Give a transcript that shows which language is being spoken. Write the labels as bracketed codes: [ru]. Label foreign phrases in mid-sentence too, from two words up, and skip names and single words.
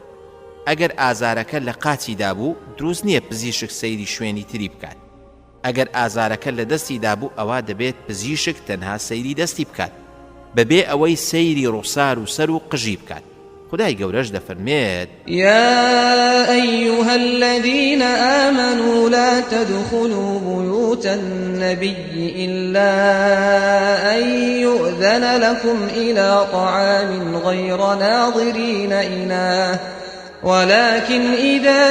[ckb] ئەگەر ئازارەکە لە قاچیدا بوو دروست نییە پزیشک سەیری شوێنی تری بکات. ئەگەر ئازارەکە لە دەستیدا بوو ئەوە دەبێت پزیشک تەنها سەیری دەستی بکات بەبێ ئەوەی سەیری ڕوخسار و سەر و قژی بکات. خدای گەورەش دەفەرمێت [ar] يا أيها الذين آمنوا لا تدخلوا بيوت النبي إلا أن يؤذن لكم إلى طعام غير ناظرين إناه ولكن إذا